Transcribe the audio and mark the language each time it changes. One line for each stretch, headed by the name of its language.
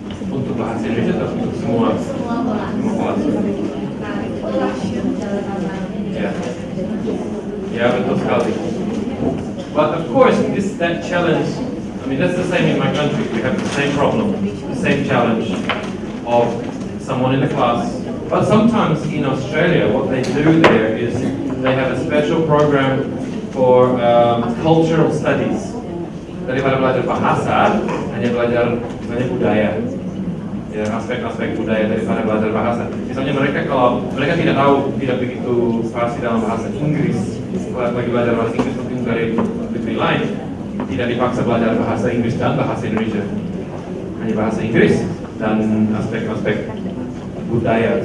Indonesian: Untuk bahasa Indonesia atau untuk semua? semua kelas. Semua kelas. Nah itulah jalan tantangannya. Ya, ya betul sekali.
English: But of course, that challenge. I mean, that's the same in my country. We have the same problem, the same challenge of someone in the class. But sometimes in Australia, what they do there is they have a special program for cultural studies.
Indonesian: Daripada belajar bahasa, hanya belajar budaya. Ya, aspek-aspek budaya daripada belajar bahasa. Misalnya kalau mereka tidak tahu, tidak begitu fasih dalam bahasa Inggris, kalau lagi belajar bahasa Inggris mungkin dari negeri lain, tidak dipaksa belajar bahasa Inggris dan bahasa Indonesia, hanya bahasa Inggris dan aspek-aspek budaya.